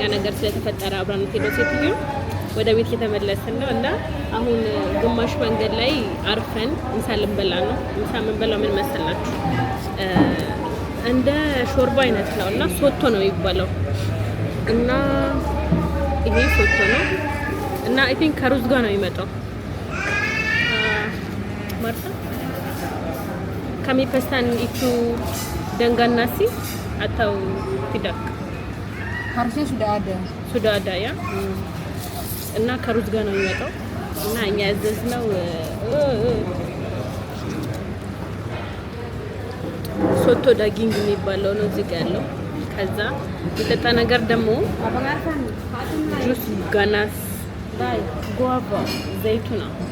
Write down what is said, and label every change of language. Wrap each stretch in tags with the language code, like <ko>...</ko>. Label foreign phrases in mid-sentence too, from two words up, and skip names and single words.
<am>ነገር ስለተፈጠረ አብራን ሄደው ሴትዮ ወደ ቤት እየተመለስን ነው እና አሁን ግማሽ መንገድ ላይ አርፈን ምሳ ልንበላ ነው። ምሳ የምንበላው ምን መሰላችሁ? እንደ ሾርባ አይነት ነው እና ሶቶ ነው የሚባለው እና ይሄ ሶቶ ነው እና</am> <en>I think</en> <am>ከሩዝ ጋር ነው የሚመጣው ማርታ</am> <id>kami pesan itu dengan nasi atau tidak? Harusnya sudah ada ya.</id> <am>እና ከሩዝ ጋር ነው የሚመጣው እና እኛ ያዘዝነው ሶቶ ዳጊንግ የሚባለው ነው እዚህ ጋር ያለው። ከዛ የጠጣ ነገር ደግሞ ጁስ ጋናስ ጓቫ ዘይቱና</am>